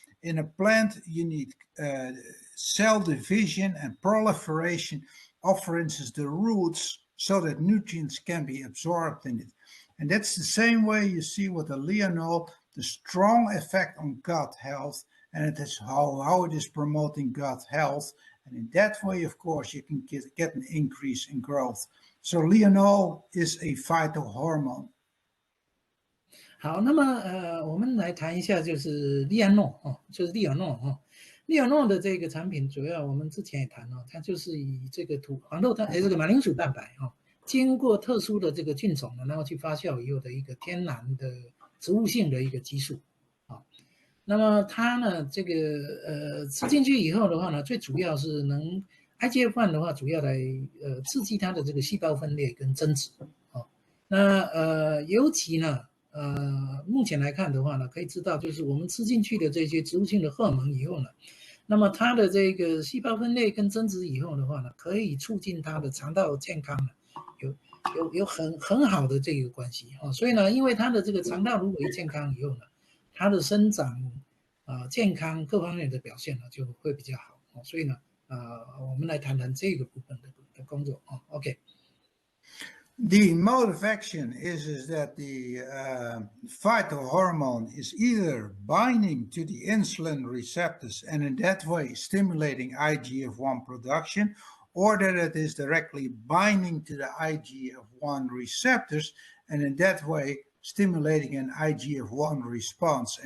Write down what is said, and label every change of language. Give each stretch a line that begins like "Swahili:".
English: In a plant, you need cell division and proliferation of, for instance, the roots, so that nutrients can be absorbed in it. And that's the same way you see with the Lianol, the strong effect on gut health, and it is how it is promoting gut health. And in that way, of course, you can get an increase in growth. So Lianol is a phytohormone.
Chinese: 好，那么我们来谈一下，就是利安诺哦，就是利尔诺哦。利尔诺的这个产品，主要我们之前也谈了，它就是以这个黄豆这个马铃薯蛋白哦，经过特殊的这个菌种呢，然后去发酵以后的一个天然的植物性的一个激素啊。那么它呢，这个吃进去以后的话呢，最主要是能 IGF-1 的话，主要来刺激它的这个细胞分裂跟增殖哦。那尤其呢。目前来看的话呢，可以知道，就是我们吃进去的这些植物性的荷尔蒙以后呢，那么它的这个细胞分裂跟增殖以后的话呢，可以促进它的肠道健康呢，有很好的这个关系哦。所以呢，因为它的这个肠道如果一健康以后呢，它的生长健康各方面的表现呢就会比较好哦。所以呢，我们来谈谈这个部分的工作哦。 OK。
English: The mode of action is that the phytohormone is either binding to the insulin receptors and in that way stimulating IGF-1 production, or that it is directly binding to the IGF-1 receptors and in that way stimulating an IGF-1 response.